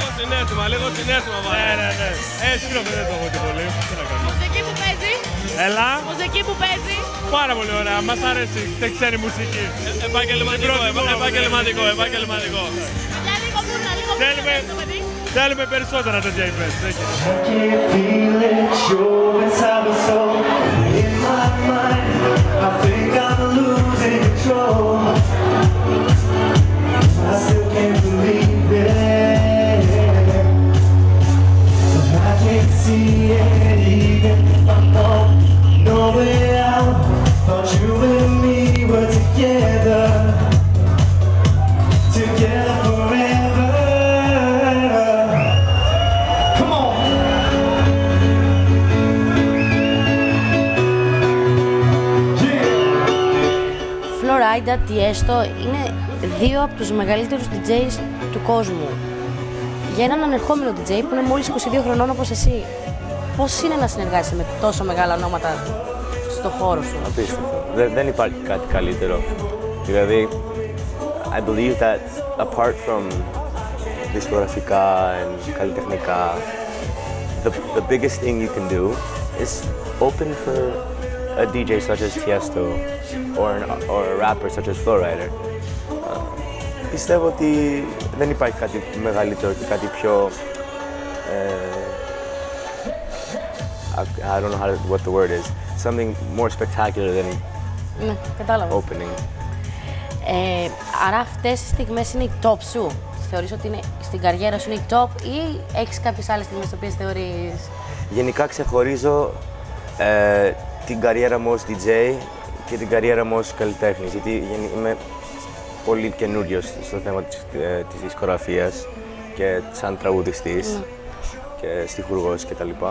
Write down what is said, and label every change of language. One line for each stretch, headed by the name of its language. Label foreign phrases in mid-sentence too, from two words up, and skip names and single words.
Greek: Λίγο συνέστημα βάλε. Ναι. Σκύλο δεν το έχω και πολύ. Μουσική που παίζει. Έλα. Μουσική που παίζει. Πάρα πολύ ωραία. Μας αρέσει η ξένη μουσική. Επαγγελματικό. Δηλαδή κομμούνα, λίγο πιο. Θέλουμε περισσότερα τέτοια events.
English: I still can't believe it. I can't see it even if I'm on no way out. Thought you and me were together forever. Come on.
Greek: Florida, Tiesto είναι δύο από τους μεγαλύτερους DJs του κόσμου. Για έναν ανερχόμενο DJ που είναι μόλις 22 χρονών όπως εσύ, πώς είναι να συνεργάζεσαι με τόσο μεγάλα ονόματα στο χώρο σου? Απίστευτο. Δεν υπάρχει κάτι καλύτερο. Δηλαδή,
English: I believe that apart from δισκογραφικά and καλλιτεχνικά, the biggest thing you can do is open for a DJ such as Tiesto or a rapper such as Flowrider.
Greek: Πιστεύω ότι δεν υπάρχει κάτι μεγαλύτερο και κάτι πιο
English: I don't know what the word is. Something more spectacular than
Greek: Ναι, κατάλαβα.
English: opening.
Greek: Άρα αυτές οι στιγμές είναι οι top σου. Θεωρείς ότι είναι, στην καριέρα σου είναι οι top ή έχεις κάποιες άλλες στιγμές τις οποίες θεωρείς? Γενικά ξεχωρίζω την καριέρα μου ως DJ και την καριέρα μου ως καλλιτέχνης, γιατί είμαι πολύ καινούριος στο θέμα της δισκογραφίας και σαν τραγουδιστής και στιχουργός κτλ.